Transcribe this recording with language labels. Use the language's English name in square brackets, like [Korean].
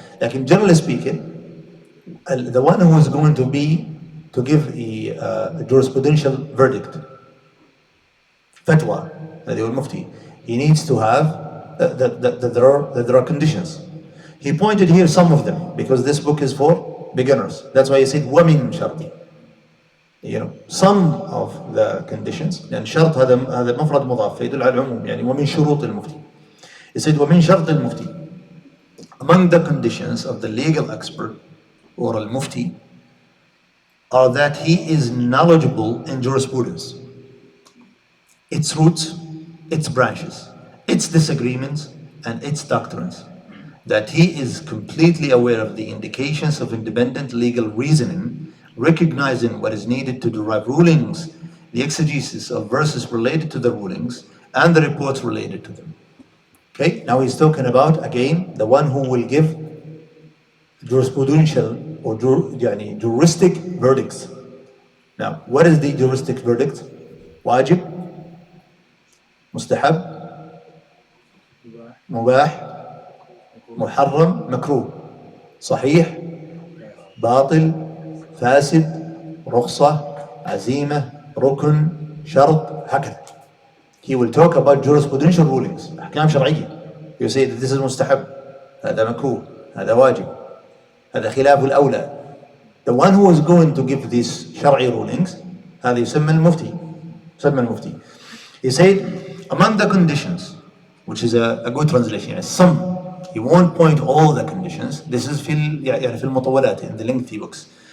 [English] Like in generally speaking, the one who is going to give a jurisprudential verdict, fatwa, the mufti, he needs to have that there are conditions. He pointed here some of them because this book is for beginners. That's why he said [Arabic] وَمِن شرطي. [English] Some of the conditions, [Arabic] لأن شرط هذا مفرد مضاف يدل على العموم, يعني ومن شروط المفتي. [English] He said [Arabic] ومن شرط المفتي. [English] Among the conditions of the legal expert or al-mufti are that he is knowledgeable in jurisprudence, its roots, its branches, its disagreements, and its doctrines. That he is completely aware of the indications of independent legal reasoning, recognizing what is needed to derive rulings, the exegesis of verses related to the rulings, and the reports related to them. Okay, now he's talking about, again, the one who will give jurisprudential or juristic verdicts. Now, what is the juristic verdict? [Arabic] Wajib, mustahab, mubah, محرم مكروه صحيح باطل فاسد رخصة عزيمة ركن شرط هكذا. [English] He will talk about jurisprudential rulings, أحكام شرعية. You say that this is [Arabic] مستحب, هذا مكروه, هذا واجب, هذا خلاف الأولى. [English] The one who is going to give these شرعي rulings [Arabic] هذا يسمى المفتي. [English] He said among the conditions, which is a good translation, some. He won't point all the conditions. This is [Arabic] في المطولات, [English] in the lengthy books.